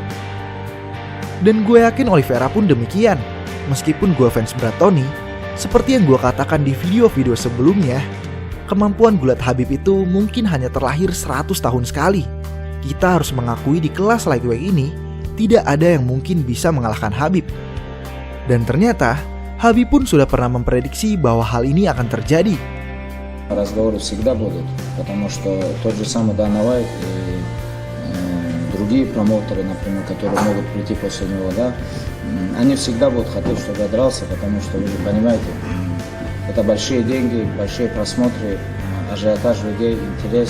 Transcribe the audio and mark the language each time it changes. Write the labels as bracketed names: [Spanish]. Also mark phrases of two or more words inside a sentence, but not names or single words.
[Indonesian] Dan gue yakin Oliveira pun demikian. Meskipun gue fans berat Tony, seperti yang gue katakan di video-video sebelumnya, kemampuan gulat Khabib itu mungkin hanya terlahir 100 tahun sekali. Kita harus mengakui di kelas lightweight ini, tidak ada yang mungkin bisa mengalahkan Khabib. Dan ternyata, Khabib pun sudah pernah memprediksi bahwa hal ini akan terjadi. [Russian] Разговоры всегда будут, потому что тот же самый Дана Уайт и другие промоутеры, например, которые могут прийти после него, да, они всегда будут хотеть, чтобы я дрался, потому что вы же понимаете, это большие деньги, большие просмотры, ажиотаж людей, интерес.